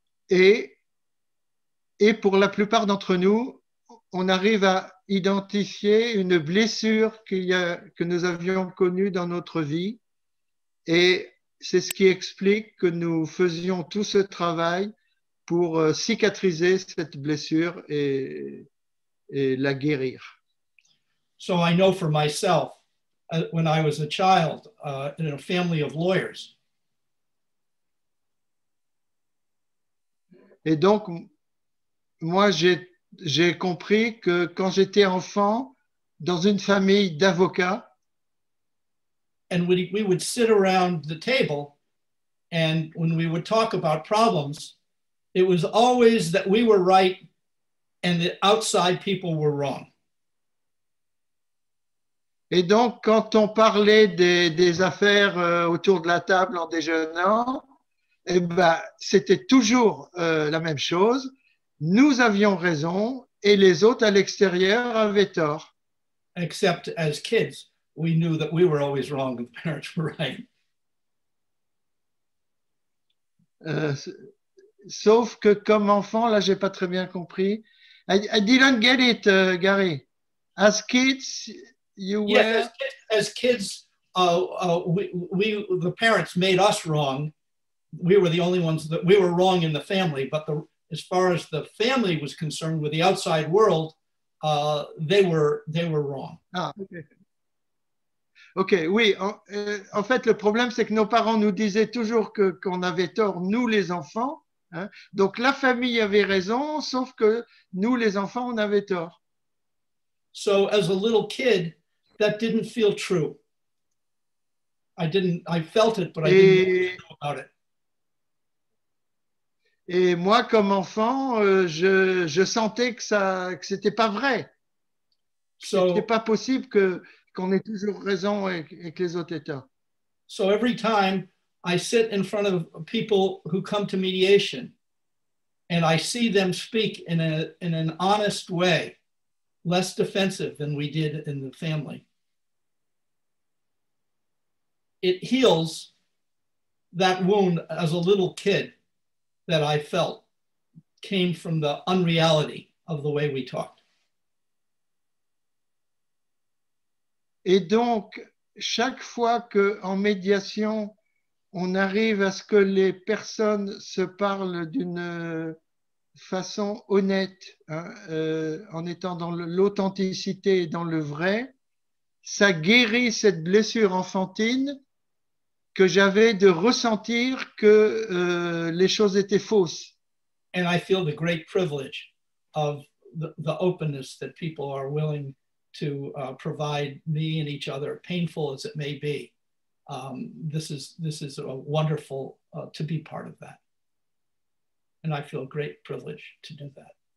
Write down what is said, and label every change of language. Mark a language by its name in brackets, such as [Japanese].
[French] Et pour la plupart d'entre nous, on arrive à identifier une blessure que nous avions connue dans notre vie. Et c'est ce qui explique que nous faisions tout ce travail pour cicatriser cette blessure et la guérir. [English] So I know for myself, when I was a child in a family of lawyers. [French] Et donc, moi, j'ai compris que quand j'étais enfant, dans une famille d'avocats, [English] and we would sit around the table, and when we would talk about problems, it was always that we were right and the outside people were wrong. [French] Et donc, quand on parlait des affaires autour de la table en déjeunant, eh ben, c'était toujours la même chose. Nous avions raison et les autres à l'extérieur avaient tort. [English] Except as kids, we knew that we were always wrong and the parents were right. [French] Sauf que comme enfant, là, j'ai pas très bien compris. [English] I didn't get it, Gary. As kids, you were... Yes, as kids, the parents made us wrong. We were the only ones that we were wrong in the family, but as far as the family was concerned with the outside world, they were wrong. [French] Ah, okay. Ok, oui. En fait, le problème, c'est que nos parents nous disaient toujours qu'on avait tort, nous les enfants. Hein? Donc, la famille avait raison, sauf que nous, les enfants, on avait tort. [English] So, as a little kid, that didn't feel true. I felt it, but I didn't know what to do about it. [French] Et moi, comme enfant, je sentais que c'était pas vrai. C'était pas possible qu'on ait toujours raison et que les autres aient tort. [English] So every time I sit in front of people who come to mediation and I see them speak in an honest way, less defensive than we did in the family, it heals that wound as a little kid that I felt came from the unreality of the way we talked. [French] Et donc, chaque fois qu'en médiation, on arrive à ce que les personnes se parlent d'une façon honnête, hein, en étant dans l'authenticité et dans le vrai, ça guérit cette blessure enfantine que j'avais de ressentir que les choses étaient fausses. [English] And I feel the great privilege of the openness that people are willing to provide me and each other, painful as it may be. This is a wonderful to be part of that. And I feel great privilege to do that.